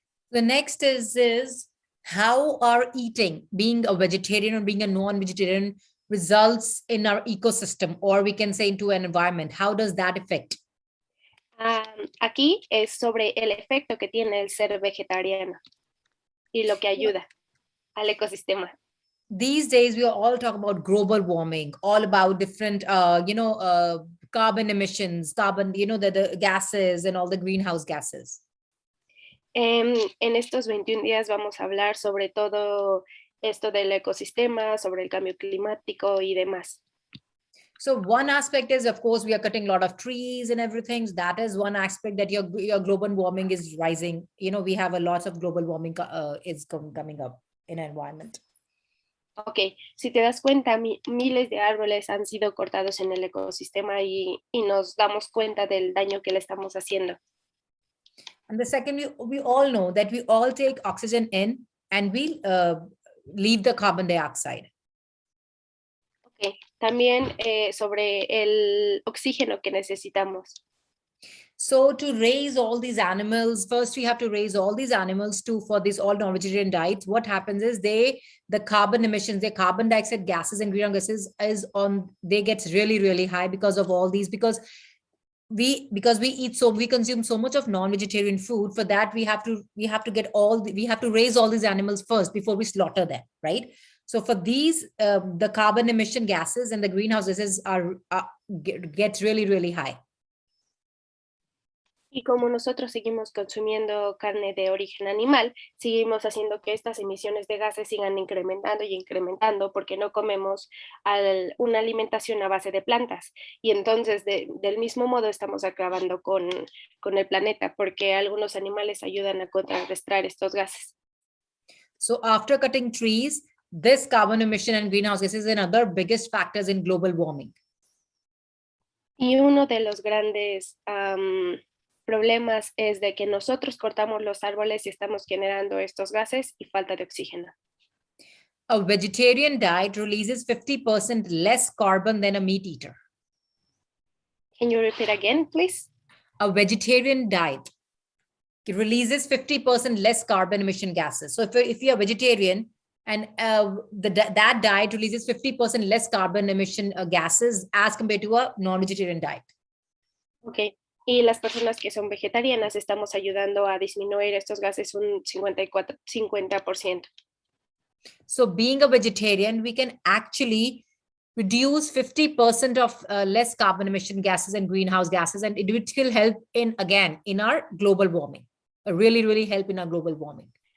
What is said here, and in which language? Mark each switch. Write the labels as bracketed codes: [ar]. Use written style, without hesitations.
[en] The next is how our eating, being a vegetarian or being a non-vegetarian, results in our ecosystem, or we can say into an environment. How does that affect? [es] Aquí es sobre el efecto que tiene el ser vegetariano y lo que ayuda al ecosistema. [en] These days, we are all talking about global warming, all about different, carbon emissions, the gases and all the greenhouse gases. [es] En estos 21 días vamos a hablar sobre todo esto del ecosistema, sobre el cambio climático y demás. [en] So one aspect is, of course, we are cutting a lot of trees and everything. So that is one aspect that your global warming is rising. We have a lot of global warming is coming up in our environment. [es] Ok, si te das cuenta, miles de árboles han sido cortados en el ecosistema y nos damos cuenta del daño que le estamos haciendo. [en] And the second, we all know that we all take oxygen in and we leave the carbon dioxide. [es] Ok, también sobre el oxígeno que necesitamos. [en] So to raise all these animals, first we have to raise all these animals for this all non-vegetarian diets. What happens is the carbon emissions, the carbon dioxide gases and greenhouse gases they get really, really high because of all these, because we consume so much of non-vegetarian food. For that, we have to raise all these animals first before we slaughter them, right? So for these, the carbon emission gases and the greenhouse gases get really, really high. [es] Y como nosotros seguimos consumiendo carne de origen animal, seguimos haciendo que estas emisiones de gases sigan incrementando y incrementando porque no comemos una alimentación a base de plantas. Y entonces, del mismo modo, estamos acabando con el planeta porque algunos animales ayudan a contrarrestar estos gases. [en] So after cutting trees, this carbon emission and greenhouse gases is another biggest factors in global warming. [es] Y uno de los grandes problemas es de que nosotros cortamos los árboles y estamos generando estos gases y falta de oxígeno. [en] A vegetarian diet releases 50% less carbon than a meat eater. Can you repeat again, please? A vegetarian diet releases 50% less carbon emission gases. So if you're a vegetarian and that diet releases 50% less carbon emission gases as compared to a non-vegetarian diet. Okay. [es] Y las personas que son vegetarianas estamos ayudando a disminuir estos gases un 50%. [en] So being a vegetarian, we can actually reduce 50% of less carbon emission gases and greenhouse gases, and it will help in our global warming. Really help in our global warming.